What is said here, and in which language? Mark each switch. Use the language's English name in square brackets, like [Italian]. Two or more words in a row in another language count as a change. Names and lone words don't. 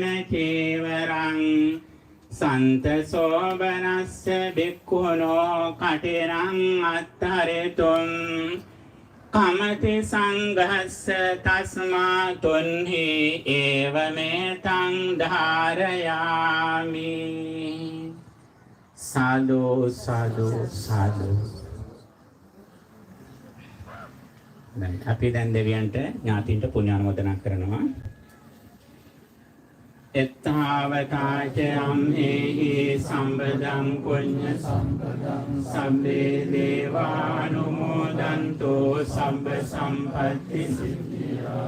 [Pali] චේවරං සන්ත සෝබනස්ස බික්ඛුනෝ කටිනං අත්තරිතුම් කමති සංඝස්ස තස්මා තුන්හි ඒවමෙතං ධාරයාමි. [Sinhala] සාදු සාදු සාදු. අපි දැන් දෙවියන්ට ඥාතින්ට පුණ්‍යානුමෝදනා කරනවා. [Pali] එත්තාවතාච අම්හෙහි සම්බදං පුඤ්ඤ සම්පදං සම්මේ දේවානුමෝදන්තෝ සම්බ සම්පත්ති සිද්ධියා.